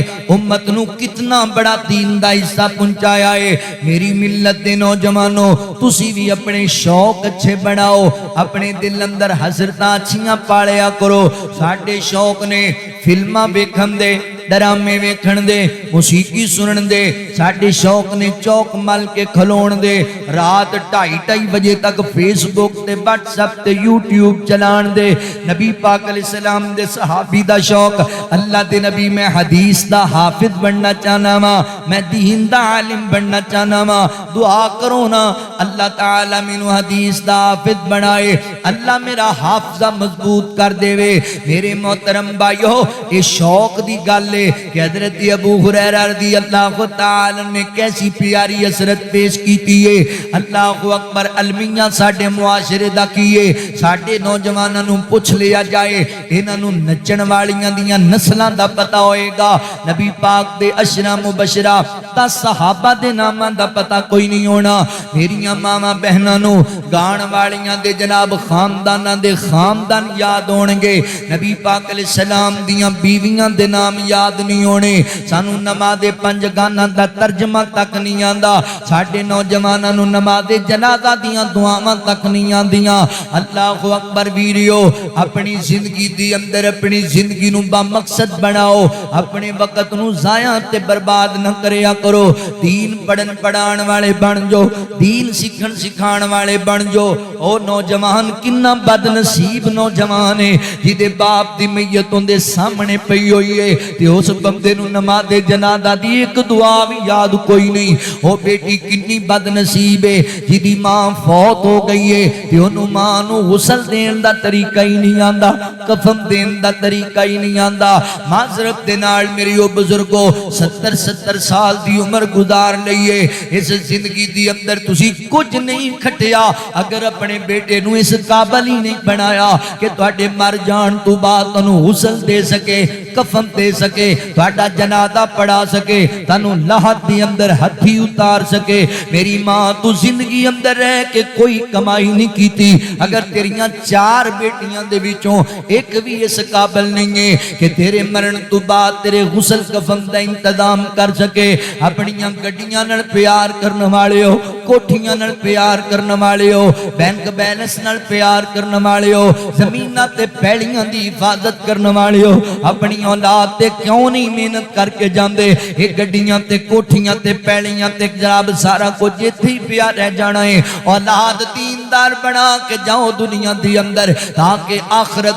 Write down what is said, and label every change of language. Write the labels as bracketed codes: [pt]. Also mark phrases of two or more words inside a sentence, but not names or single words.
[pa] امت نو کتنا بڑا دین دا حصہ پہنچایا ہے۔ میری ملت دے نوجوانوں، تسی بھی اپنے شوق اچھے بناؤ، اپنے دل اندر حسرتاں اچھیاں پالیا کرو۔ ساڈے شوق نے فلماں ویکھن دے، ڈرامے ویکھن دے، موسیقی سنن دے، ساڈے شوق نے چوک مل کے کھلون دے، رات 2:30 بجے تک فیس بک تے واٹس ایپ تے یوٹیوب چلان دے۔ نبی پاک [ar] علیہ السلام [pa] دے صحابی دا شوق، اللہ دے نبی میں حدیث دا حافظ بننا چاہنا ماں، میں دین دا عالم بننا چاہنا ماں، دعا کرو نا اللہ تعالیٰ مینوں حدیث دا حافظ بنائے، اللہ میرا حافظہ مضبوط کر دے وے۔ میرے محترم بھائیو، یہ شوق دی گل ہے کہ حضرت ابو ہریرہ [ar] رضی اللہ تعالی [pa] نے کیسی پیاری حسرت پیش کیتی ہے۔ [ar] اللہ اکبر، [pa] المیاں ساڈے معاشرے دا کیے، ساڈے نوجواناں نوں پوچھ لیا جائے، انہاں نوں نچن والیاں دیاں نسلاں دا پتہ ہوئے گا، نبی پاک دے عشرہ مبشرہ تا صحابہ دے ناماں دا پتہ کوئی نہیں ہونا۔ میریاں ماما بہناں نوں گان والیاں دے جناب خانداناں دے خاندان یاد ہونگے، نبی پاک [ar] علیہ السلام [pa] دیاں بیویاں دے نام یاد نہیں ہونے، سانو نماز 5 گانا دا ترجمہ تک نہیں آندا، ساڈے نوجواناں نوں نماز جنازہ دیاں دعاواں تک نہیں آندیاں۔ [ar] اللہ اکبر [pa] ویریو، اپنی زندگی دی اندر اپنی زندگی نوں با مقصد بناؤ، اپنے وقت نوں ضائع تے برباد نہ کریا کرو، دین پڑھن پڑھان والے بن جو، دین سکھن سکھان والے بن جو۔ او نوجوان کنا بد نصیب نوجوان ہے جدے باپ دی میت دے سامنے پئی ہوئی ہے تے اس بندے نوں نماز جنازہ دی ایک دعا بھی یاد کوئی نہیں۔ او بیٹی کنی بد نصیب ہے جدی ماں فوت ہو گئی ہے تے اونوں ماں نوں غسل دین دا طریقہ ہی نہیں آندا، کفن دین دا طریقہ ہی نہیں آندا۔ معذرت دے نال میری او بزرگو 70 سال دی عمر گزار لئیے، اس زندگی دی اندر تسی کچھ نہیں کھٹیا اگر اپنے بیٹے نوں اس قابل ہی نہیں بنایا کہ تواڈے مر جان تو بعد انہوں غسل دے سکے، کفن دے سکے تہاڈا جنازہ پڑھا سکے تانوں لاہت دی اندر ہتھی اتار سکے میری ماں تو زندگی اندر رہ کے کوئی کمائی نہیں کیتی اگر تیریاں 4 بیٹیاں دے وچوں ایک بھی اس قابل نہیں ہے کہ تیرے مرن تو بعد تیرے غسل کفن دا انتظام کر سکے اپنیاں گڈیاں نال پیار کرن والے ہو کوٹھیاں نال پیار کرن والے ہو بینک بیلنس نال پیار کرن والے ہو زمیناں تے پیڑیاں دی حفاظت کرن والے ہو اپنی اولاد تے کیوں نہیں محنت کر کے جاندے اے گڈیاں تے کوٹھیاں تے پیڑیاں تے جناب سارا کچھ ایتھے ہی پیا رہ جانا ہے اولاد دیندار بنا کے جاؤ دنیا دی اندر تاکہ آخرت